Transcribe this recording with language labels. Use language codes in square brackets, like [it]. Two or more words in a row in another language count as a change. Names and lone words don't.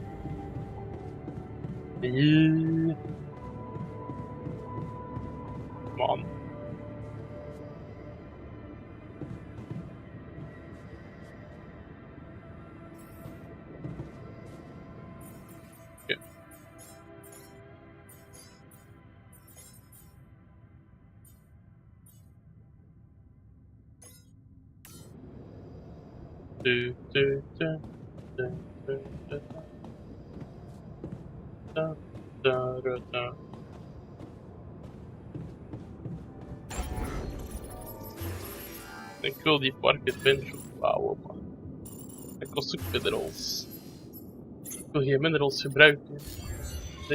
[nl] Nee. Man. Oké. Du, du, du. Da, da, da, da, da, da, da. Ik wil die [en] park adventure [nl] bouwen, maar dat kost ook minerals. Ik wil geen minerals gebruiken.